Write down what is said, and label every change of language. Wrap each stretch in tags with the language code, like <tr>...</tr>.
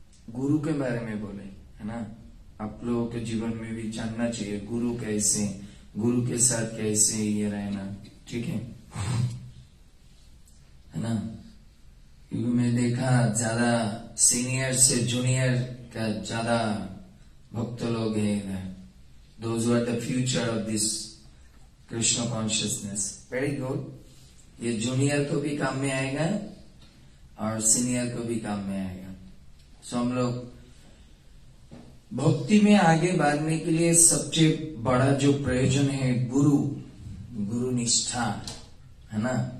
<hi>गुरु के बारे में बोले, है ना। आप लोगों के जीवन में भी जानना चाहिए गुरु कैसे, गुरु के साथ कैसे ये रहना, ठीक है ना। क्योंकि मैं देखा ज्यादा सीनियर से जूनियर का ज्यादा भक्त लोग हैं।</hi> <en>Those who are the future of this Krishna consciousness. Very good.</en> <hi>ये जूनियर को भी काम में आएगा और सीनियर को भी काम में आएगा। सो हम लोग भक्ति में आगे बढ़ने के लिए सबसे बड़ा जो प्रयोजन है गुरु निष्ठा, है ना।</hi>